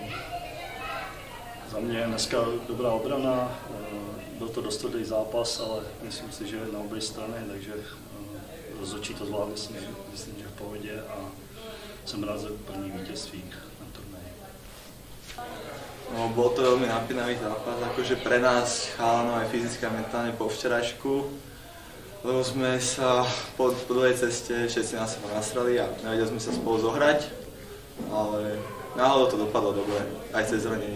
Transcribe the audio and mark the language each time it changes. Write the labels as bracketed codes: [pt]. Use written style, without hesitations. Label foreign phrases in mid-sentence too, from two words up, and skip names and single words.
[cs] Za mě dneska dobrá obrana, byl to dost tvrdý zápas, ale myslím si, že na obě strany, takže rozhodčí to zvládli, myslím, že v pohodě a jsem rád za první vítězství na turnaji. [sk] No, bol to veľmi napínavý zápas, akože pre nás chalanov aj fyzicky a mentálne po včerajšku, lebo sme sa po druhej ceste všetci na seba nasrali a nevedeli sme sa spolu zohrať, ale náhodou to dopadlo dobre, aj cez zranenia.